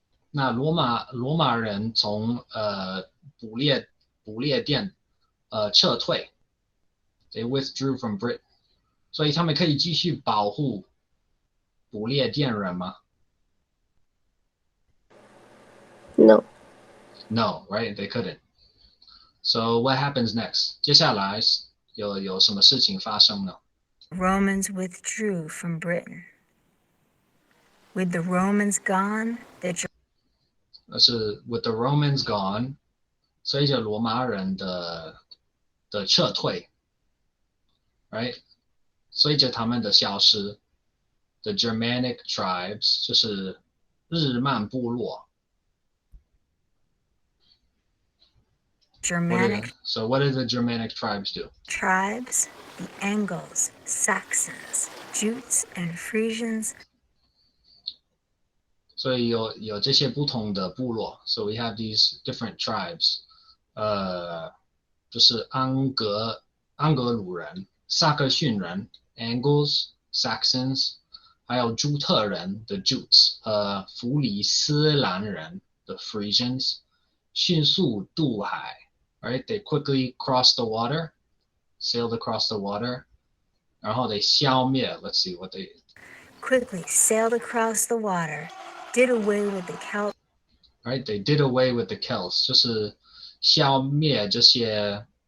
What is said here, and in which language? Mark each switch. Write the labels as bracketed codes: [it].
[zh] 那罗马人从不列颠撤退 ， [en] they withdrew from Britain， [zh] 所以他们可以继续保护不列颠人吗 [en] No. No, right? They couldn't. So what happens next? [zh] 接下来有什么事情发生呢？ [en] Romans withdrew from Britain. With the Romans gone, the 那是 with the Romans gone， 随着罗马人的撤退 ，right？ [zh] 随着他们的消失 ， [en] the Germanic tribes [zh] 就是日曼部落。 [en] Germanic So what did the Germanic tribes do? tribes, the Angles, Saxons, Jutes, and Frisians. [zh] 所以有这些不同的部落 ， [en] so we have these different tribes， [zh] 就是安格鲁人、萨克逊人 （Angles, Saxons）， 还有朱特人 （the Jutes） 和弗里斯兰人 （the Frisians） 迅速渡海 ，right? [en] They quickly crossed the water, sailed across the water， [zh] 然后 [en] they [zh] 消灭 [en] ，let's see what they quickly sailed across the water, did away with the Celts. Right, they did away with the Celts， [zh] 就是消灭这些。